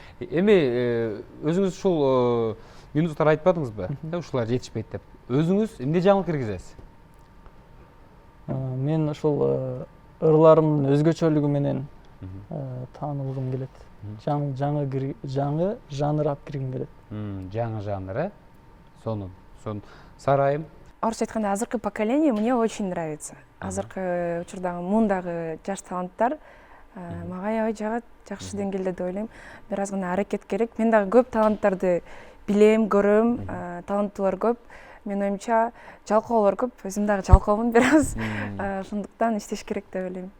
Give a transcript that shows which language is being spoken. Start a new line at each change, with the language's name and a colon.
Kyrgyz: Эми өзүңүз ушул минуттар айтпадыңызбы? Ушулар жетишпейт деп. Өзүңүз эмне жаңылык киргизесиз? Мен ушул ырларымдын өзгөчөлүгү менен таанылгым келет. Жаңы жанр алып киргим келет. Жаңы жанр, Сонун. Сарайым. Орусча айтканда азыркы
Russian: поколение мне очень нравится.
Kyrgyz: Азыркы учурдагы мундагы жаш таланттар мага аябай жагат, жакшы деңгээлде деп ойлойм. Бир аз гана аракет керек. Мен дагы көп таланттарды билем, көрөм, таланттуулар көп. Мен оюмча жалкоолор көп. Өзүм дагы жалкоомун бир аз. Ошондуктан иштеш керек деп ойлойм.